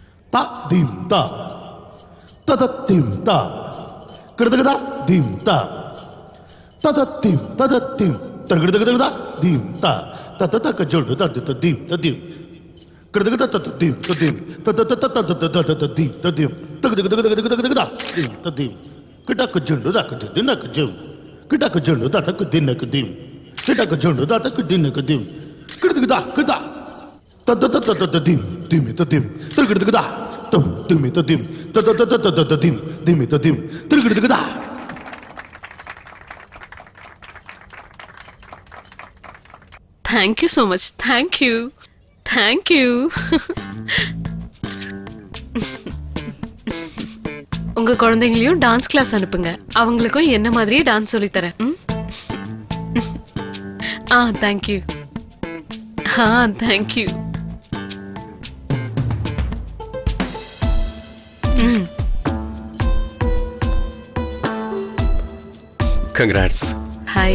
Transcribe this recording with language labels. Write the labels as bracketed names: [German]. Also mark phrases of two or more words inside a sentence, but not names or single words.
[English] ta dim ta ta ta dim ta kida dim ta ta ta dim targida dim ta ta ta ta ka jodu ta ta dim kida ta ta dim ta ta ta ta ta dim kida ta dim kita ka jodu ta ka dinna ka jom kita ka jodu ta ka dinna ka dim kita ka jodu ta ka dinna ka dim kida ta ta ta ta ta dim targida tum dim ta dim ta ta ta ta ta dim targida Thank you so much. Thank you. [Tamil] உங்க குழந்தைங்களையும் [English] dance class [Tamil] அனுப்புங்க. அவங்களுக்கும் என்ன மாதிரியே டான்ஸ் சொல்லி தரேன். [English] Thank you. Thank you. Congrats. Hi.